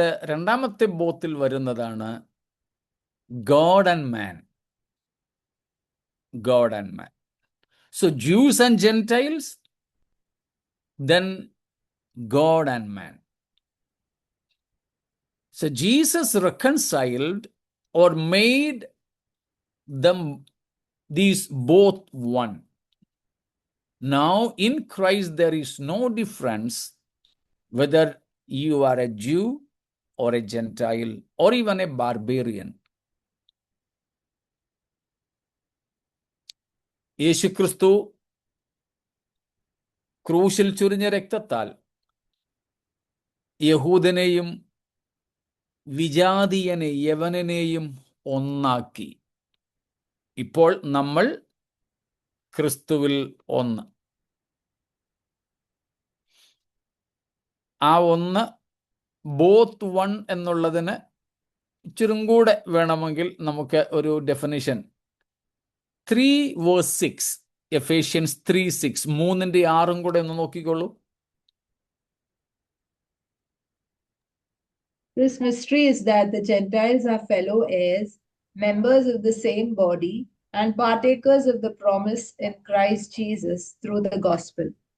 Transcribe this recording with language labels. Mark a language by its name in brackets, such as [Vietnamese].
[Malayalam] രണ്ടാമത്തെ ബോത്തിൽ വരുന്നതാണ് [English] God and man. God and man. So Jews and Gentiles, then God and man. So Jesus reconciled or made them these both one. Now in Christ there is no difference whether you are a Jew or a Gentile or even a barbarian. [Malayalam] യേശുക്രിസ്തു ക്രൂശിൽ ചൊരിഞ്ഞ രക്തത്താൽ യഹൂദനെയും വിജാതീയനെ യവനനെയും ഒന്നാക്കി. ഇപ്പോൾ നമ്മൾ ക്രിസ്തുവിൽ ഒന്ന്. ആ ഒന്ന് [English] both one [Malayalam] എന്നുള്ളതിന് ഇച്ചിരും കൂടെ വേണമെങ്കിൽ നമുക്ക് ഒരു ഡെഫിനിഷൻ 3:6 എഫേഷ്യൻസ് 3:6 3:6 കൂടെ ഒന്ന് നോക്കിക്കോളൂ. [English] This mystery is that the Gentiles are fellow heirs, members of the same body, and partakers of the promise in Christ Jesus through the gospel.